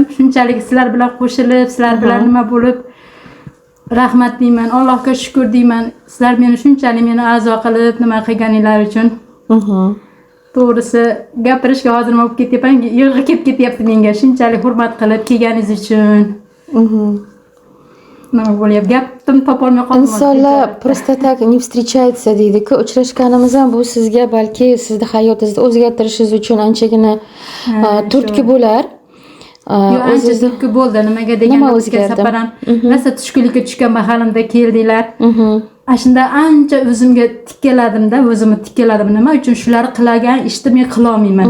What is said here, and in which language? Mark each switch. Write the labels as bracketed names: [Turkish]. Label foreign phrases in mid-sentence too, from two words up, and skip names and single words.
[Uzbek] Shunchalik sizlar bilan qo'shilib, sizlar bilan nima bo'lib rahmat deyman, Allohga shukr deyman. Sizlar meni shunchalik a'zo qilib nima qilganinglar uchun. To'g'risi gapirishga hozir nima bo'lib ketyapman, yig'i kelib ketyapti menga. Shunchalik hurmat qilib kelganingiz uchun. Nima bo'lyapti? Gapim topolmay qoldim. Insonlar [Russian] просто так не встречается [Uzbek] deydi-ku. Uchrashganimiz ham bu sizga balki sizni hayotingizni o'zgartirishingiz uchun anchagina turtki bo'lar. Ancha turtki bo'ldi. Nimaga deganimizga safaran rosa tushkunlikka tushgan mahalimda keldinglar. Shunda ancha o'zimga tikkaladim-da, nima uchun shularni qilagan ishni men qila olmayman.